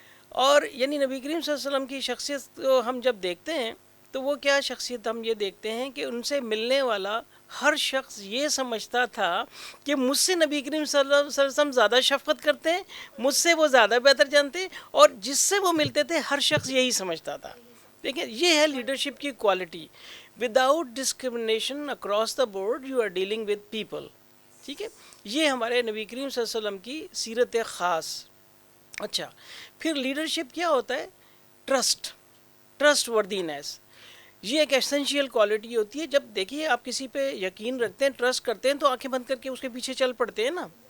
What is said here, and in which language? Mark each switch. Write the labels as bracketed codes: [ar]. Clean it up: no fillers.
[ur] اور یعنی نبی کریم صلی اللہ علیہ وسلم کی شخصیت کو ہم جب دیکھتے ہیں تو وہ کیا شخصیت، ہم یہ دیکھتے ہیں کہ ان سے ملنے والا ہر شخص یہ سمجھتا تھا کہ مجھ سے نبی کریم صلی اللہ علیہ وسلم زیادہ شفقت کرتے ہیں، مجھ سے وہ زیادہ بہتر جانتے ہیں، اور جس سے وہ ملتے تھے ہر شخص یہی سمجھتا تھا. دیکھیں یہ ہے لیڈرشپ کی quality. [en] Without discrimination across the board you are dealing with people. [ur] ٹھیک ہے، یہ ہمارے نبی کریم صلی اللہ علیہ وسلم کی سیرت خاص. اچھا، پھر لیڈرشپ کیا ہوتا ہے؟ ٹرسٹ وردینس. یہ ایک ایسنشیل کوالٹی ہوتی ہے. جب دیکھیے آپ کسی پہ یقین رکھتے ہیں، ٹرسٹ کرتے ہیں، تو آنکھیں بند کر کے اس کے پیچھے چل پڑتے ہیں نا.